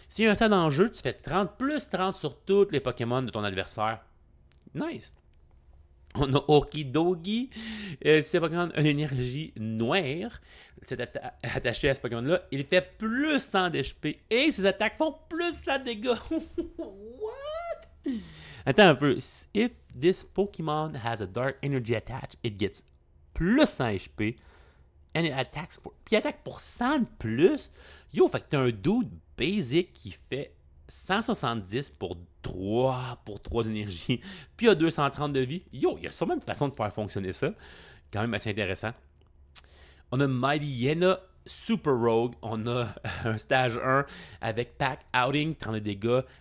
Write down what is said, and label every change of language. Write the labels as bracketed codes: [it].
[fr] S'il y a un stade en jeu, tu fais 30 plus 30 sur tous les Pokémon de ton adversaire. Nice! On a Okidogi, c'est Pokémon une énergie noire. C'est attaché à ce Pokémon-là. Il fait plus 100 d'HP et ses attaques font plus 100 dégâts. What? Attends un peu. [en] If this Pokémon has a dark energy attached, it gets plus 100 HP and it attacks for... [fr] Puis il attaque pour 100 de plus. Yo, fait que t'as un dude basic qui fait 170 pour 3 énergies, puis il y a 230 de vie. Yo, il y a sûrement une façon de faire fonctionner ça. Quand même assez intéressant. On a Mighty Yena Super Rogue. On a un stage 1 avec Pack Outing, 30 de dégâts.